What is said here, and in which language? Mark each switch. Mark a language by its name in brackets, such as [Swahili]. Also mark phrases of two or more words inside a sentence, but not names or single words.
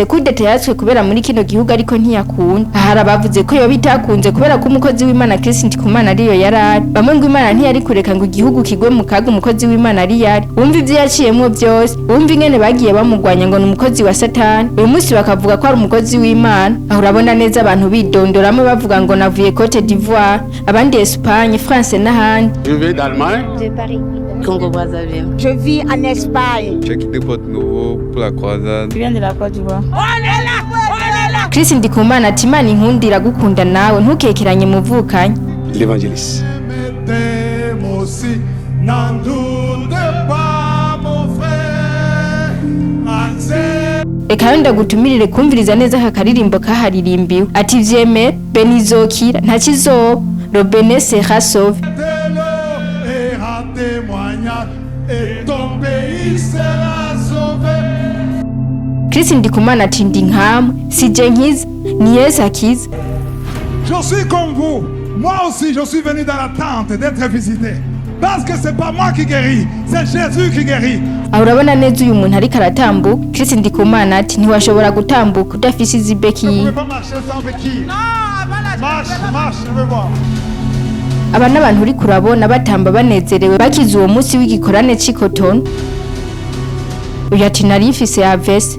[Rundi] kudeta yatswe kubera muri kino gihugu ariko ntiyakunda ahara bavuze ko yo bitakunze kubera ko umukozi w'Imana Kristo Ndikumana ariyo yarari bamwe ngo Imana ntiyari kureka ngo igihugu kigwe mu kaga umukozi w'Imana ari yari wumva ivyo yaciyemo byose wumva ingene bagiye bamugwanya ngo ni umukozi wa Satani uyu munsi bakavuga ko ari umukozi w'Imana aho urabona neza abantu bidondoramwe bavuga ngo navuye Côte d'Ivoire abandi Espagne, France n'ahandi. [French] Je vais d'Allemagne. De Paris. Congo-Brazzaville. Je vis en Espagne. J'ai quitté Porto-Nouveau pour la croisade. Je viens de la Côte d'Ivoire. [Rundi] Kristo Ndikumana ati Imana inkundira gukunda nawe ntukekeranye muvukanye. [French] L'évangéliste. [Rundi] Eka yonda gutumirire kumviriza neza kakaririmbo kaharirimbiwe ati vyemere benizokira nta kizoba Robene [French] sera sauvé. [Rundi] Kristo Ndikumana ati ndi nkamwe sije nkiza ni Yesu akiza. [French] Je suis comme vous. Moi aussi je suis venu dans l'attente d'être visité. Parce que c'est pas moi qui guéris, c'est Jésus qui guérit. [Rundi] Aho urabona neza uyu muntu ariko aratambuka Kristo Ndikumana ati ntiwashobora gutambuka udafise izibeki. Aba n'abantu uri kurabona batamba banezerewe bakize uwo munsi w'igikorane c'Cotonou. Uyu ati nari mfise avese.